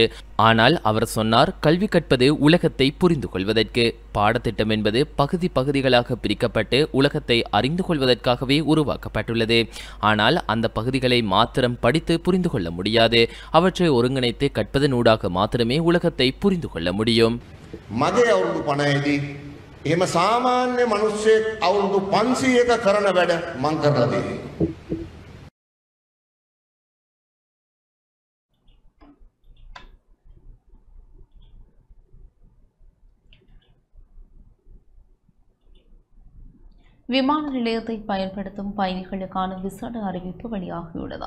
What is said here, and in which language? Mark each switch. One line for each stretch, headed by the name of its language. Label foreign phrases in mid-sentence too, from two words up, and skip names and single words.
Tamil: ஆனால் அவர் சொன்னார், கல்வி கற்பது உலகத்தை புரிந்து கொள்வதற்கு. பாடத்திட்டம் என்பது பகுதிகளாக பிரிக்கப்பட்டு உலகத்தை அறிந்து கொள்வதற்காகவே உருவாக்கப்பட்டுள்ளது. ஆனால் அந்த பகுதிகளை மாத்திரம் படித்து புரிந்து கொள்ள முடியாது. அவற்றை ஒருங்கிணைத்து கற்பதனூடாக மாத்திரமே உலகத்தை புரிந்து கொள்ள முடியும்.
Sinhala: මගේ අවුරුදු 50දී එහෙම සාමාන්‍ය මිනිස්සෙක් අවුරුදු 500ක කරන වැඩ මං කරලා තියෙනවා.
Tamil: விமான நிலையத்தை பயன்படுத்தும் பயணிகளுக்கான விசேட அறிவிப்பு வெளியாகியுள்ளது.